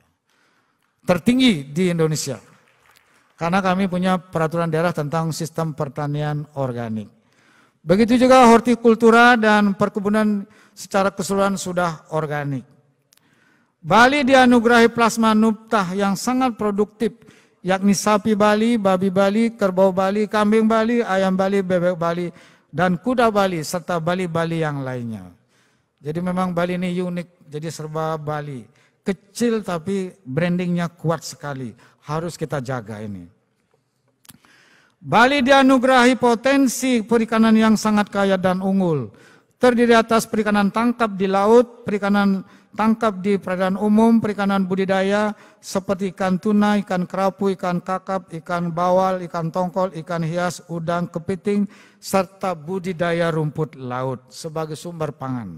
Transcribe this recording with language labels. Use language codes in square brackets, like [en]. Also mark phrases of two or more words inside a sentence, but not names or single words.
[id] Tertinggi di Indonesia. Karena kami punya peraturan daerah tentang sistem pertanian organik. Begitu juga hortikultura dan perkebunan secara keseluruhan sudah organik. Bali dianugerahi plasma nuptah yang sangat produktif yakni sapi Bali, babi Bali, kerbau Bali, kambing Bali, ayam Bali, bebek Bali, dan kuda Bali, serta Bali-Bali yang lainnya. Jadi memang Bali ini unik, jadi serba Bali. Kecil tapi brandingnya kuat sekali, harus kita jaga ini. Bali dianugerahi potensi perikanan yang sangat kaya dan unggul. Terdiri atas perikanan tangkap di laut, perikanan tangkap di perairan umum, perikanan budidaya seperti ikan tuna, ikan kerapu, ikan kakap, ikan bawal, ikan tongkol, ikan hias, udang, kepiting, serta budidaya rumput laut sebagai sumber pangan.